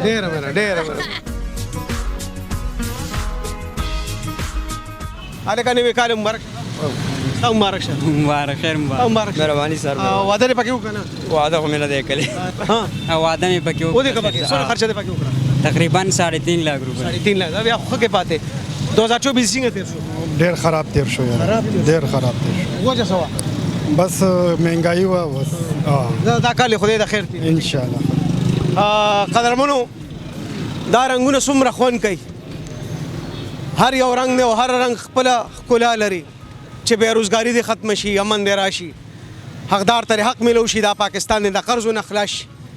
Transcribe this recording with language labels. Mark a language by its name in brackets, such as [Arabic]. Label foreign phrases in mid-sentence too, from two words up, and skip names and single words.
[Pashto] ډېر الکه نوې کال مبارک تا مبارک شه مبارک خیر مبارک مهرباني سر واده دې پکې وکنه واده خو مې نه دی کړی ها واده مې پکې و دې کبه څونه خرچه دې پکې وکړه تقریبا 3.5 لاکه روپۍ 3.5 लाख بیا خو کې پاتې 2024 څنګه تیر شو ډیر خراب تیر شو یار ډیر خراب تیر شو وجه سوا بس مهنګایي وا بس دا کال خدای د خیر تیر [Arabic] ان شاء الله [Pashto] قدرمنو دا رنگونه څومره خوان کوي هر یو رنگ نه او هر رنگ خپل ښکلا لري چې بیروزګاری دې ختم شي امن دې راشي حقدار ته حق ملو شي دا پاکستان د قرضونو خلاص شي